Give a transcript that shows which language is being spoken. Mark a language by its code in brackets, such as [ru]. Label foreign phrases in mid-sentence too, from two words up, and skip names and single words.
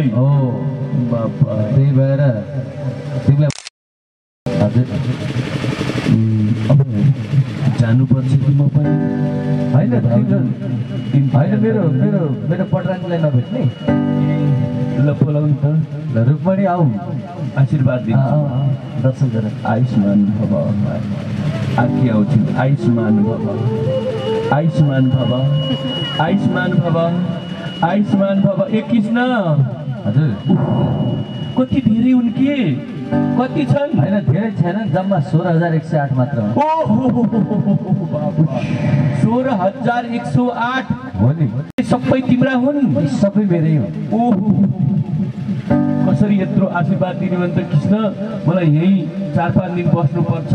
[ne] हो त्यही भएर तिमीलाई हजुर अब जानुपर्छ कि म पनि होइन मेरो पटरानीलाई नभेट्ने ल बोलाउनु त ल रुक्मणी आऊ आशीर्वाद दिन्छु दर्शन गर [sa] आयुष्मान भव [ne] आखी आउँछु [sa] आयुष्मान भव आयुष्मान भव आयुष्मान भव आयुष्मान भव [ne] ए कृष्ण हजुर कति धेरै हुन् के कति छन् होइन धेरै छैन जम्मा 16,108 मात्र 16,108 हो नि सबै तिम्रा हुन् सबै मेरै हो ओहो कसरी यत्रो आशीर्वाद दिने भने त कृष्ण मलाई यही 4-5 दिन बस्नुपर्छ